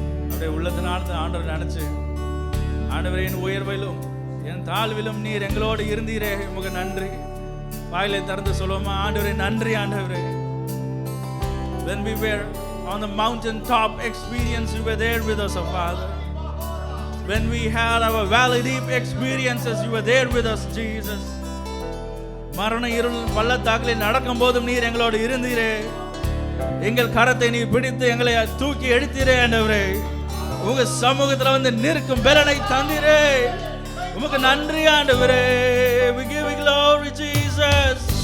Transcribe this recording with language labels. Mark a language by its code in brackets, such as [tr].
[ta] அப்படியே உள்ளத்தினால ஆண்டவர் நினைச்சு, ஆண்டவரே என் உயர்விலும் என் தாழ்விலும் நீர் எங்களோடு இருந்தீரே, உமக்கு நன்றி. வாயிலை திறந்து சொல்லுவோமா? ஆண்டவரே நன்றி ஆண்டவரே. [en] When we were on the mountain top experience, you were there with us, oh Father. When we had our valley deep experiences, you were there with us, Jesus. [ta] மரண இருள் பள்ளத்தாக்கிலே நடக்கும் போதும் நீர் எங்களோடு இருந்தீரே. எங்கள் கரத்தை நீ பிடித்து எங்களை தூக்கி எடுத்தீரே ஆண்டவரே. உங்க சமூகத்துல வந்து நிற்கும் பலனை தந்தீரே. உமக்கு நன்றி ஆண்டவரே. [en] We give you glory Jesus.